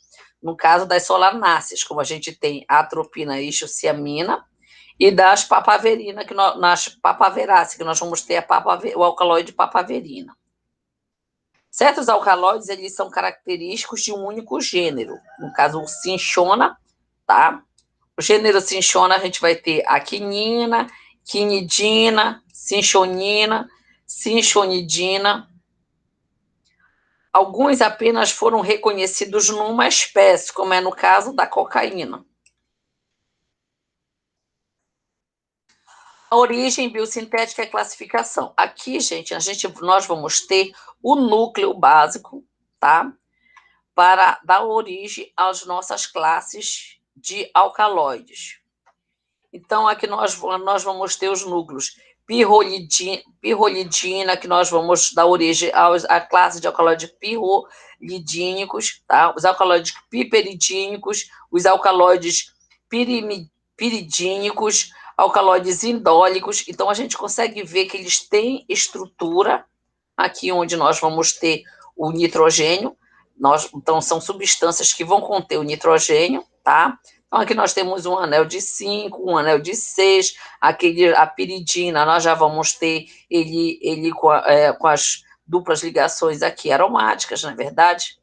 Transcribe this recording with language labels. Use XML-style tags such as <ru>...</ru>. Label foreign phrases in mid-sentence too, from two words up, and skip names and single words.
<pt>No caso das solanáceas, como a gente tem a atropina e isociamina, e das papaverina, nas papaveráceas, que nós vamos ter o alcaloide papaverina. Certos alcaloides, eles são característicos de um único gênero. No caso, o cinchona, tá? O gênero cinchona, a gente vai ter a quinina, quinidina, cinchonina, cinchonidina. Alguns apenas foram reconhecidos numa espécie, como é no caso da cocaína. A origem biosintética e classificação. Aqui, gente, nós vamos ter o núcleo básico, tá? Para dar origem às nossas classes de alcaloides. Então, aqui nós vamos ter os núcleos pirrolidina, que nós vamos dar origem à classe de alcaloides pirrolidínicos, tá? Os alcaloides piperidínicos, os alcaloides piridínicos, alcaloides indólicos. Então, a gente consegue ver que eles têm estrutura, aqui onde nós vamos ter o nitrogênio. Então, são substâncias que vão conter o nitrogênio, tá? Então, aqui nós temos um anel de 5, um anel de 6, a piridina, nós já vamos ter ele com as duplas ligações aqui aromáticas, não é verdade?</pt>